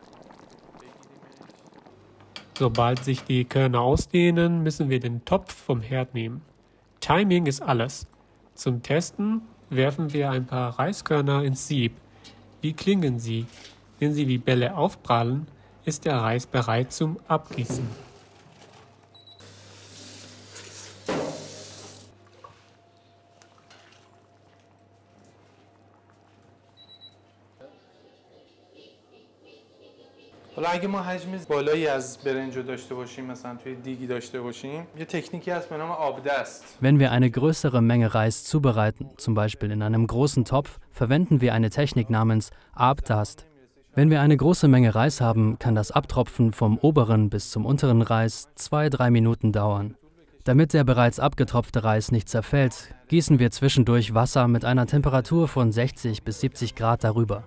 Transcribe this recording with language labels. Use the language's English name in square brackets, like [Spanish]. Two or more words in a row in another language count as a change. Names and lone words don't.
[German] Sobald sich die Körner ausdehnen, müssen wir den Topf vom Herd nehmen. Timing ist alles. Zum Testen werfen wir ein paar Reiskörner ins Sieb. Wie klingen sie? Wenn sie wie Bälle aufprallen, ist der Reis bereit zum Abgießen. [Persian] حالا اگه ما حجم بالایی از برنج رو داشته باشیم مثلا توی دیگی داشته باشیم یه تکنیکی هست به نام آبدست. [German] Wenn wir eine größere Menge Reis zubereiten, zum Beispiel in einem großen Topf, verwenden wir eine Technik namens Abdast. Wenn wir eine große Menge Reis haben, kann das Abtropfen vom oberen bis zum unteren Reis 2-3 Minuten dauern. Damit der bereits abgetropfte Reis nicht zerfällt, gießen wir zwischendurch Wasser mit einer Temperatur von 60 bis 70 Grad darüber.